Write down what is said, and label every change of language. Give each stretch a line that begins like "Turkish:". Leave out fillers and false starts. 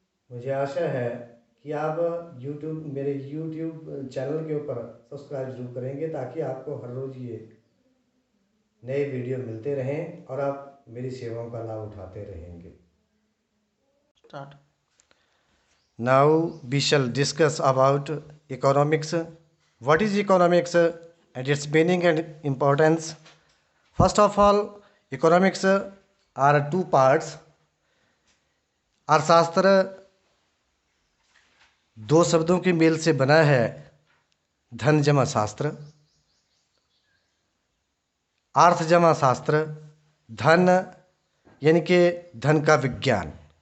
Hindi: मुझे आशा है कि आप मेरे YouTube चैनल के ऊपर सब्सक्राइब जरूर करेंगे ताकि आपको हर रोज़ ये नए वीडियो मिलते रहें और आप मेरी सेवाओं का लाभ उठाते रहेंगे।
English: Start. Now we shall discuss about economics. What is economics and its meaning and importance? First of all, economics are two parts.
Hindi: अर्थशास्त्र दो शब्दों के मेल से बना है, धन जमा शास्त्र, अर्थ जमा शास्त्र, धन यानी कि धन का विज्ञान।